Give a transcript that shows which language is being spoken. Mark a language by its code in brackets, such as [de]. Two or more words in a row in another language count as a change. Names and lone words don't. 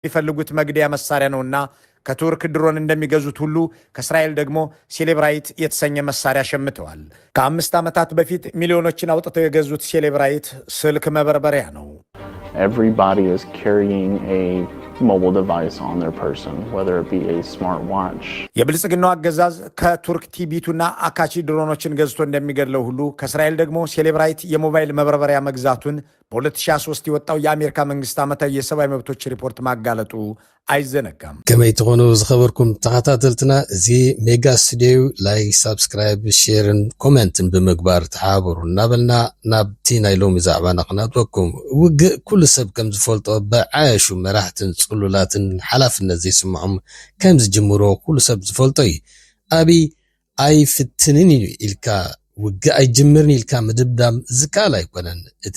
[am] የሚፈልጉት መግደያ መሳሪያ ነውና ከቱርክ ድሮን እንደሚገዙት ሁሉ ከእስራኤል ደግሞ ሴሌብራይት የተሰኘ መሳሪያ ሸምተዋል። ከ5 ዓመታት በፊት ሚሊዮኖችን አውጥተው የገዙት ሴሌብራይት ስልክ መበርበሪያ ነው። [en] Everybody is carrying a mobile device on their person, whether it be a smartwatch. [am] የብልጽግናው አገዛዝ ከቱርክ ቲቢቱና አካቺ ድሮኖችን ገዝቶ እንደሚገድለው ሁሉ ከእስራኤል ደግሞ ሴሌብራይት የሞባይል መበርበሪያ መግዛቱን በ2023 የወጣው የአሜሪካ መንግስት ዓመታዊ የሰብአዊ መብቶች ሪፖርት ማጋለጡ አይዘነጋም። [ti] ከመይ ትኾኑ ዝኸበርኩም ተኸታተልትና እዚ ሜጋ ስቱዲዮ ላይ ሳብስክራይብ ሼርን ኮሜንትን ብምግባር ተሓበሩ እናበልና ናብቲ ናይ ሎሚ ዛዕባና ክነጥወኩም ውግእ ኩሉ ሰብ ከም ዝፈልጦ ብዓያሹ መራሕትን ጽሉላትን ሓላፍነት ዘይስምዖም ከም ዝጅምሮ ኩሉ ሰብ ዝፈልጦ እዩ። ኣብይ ኣይፍትንን ኢልካ ውግእ ኣይጅምርን ኢልካ ምድብዳም ዝካል ኣይኮነን። እቲ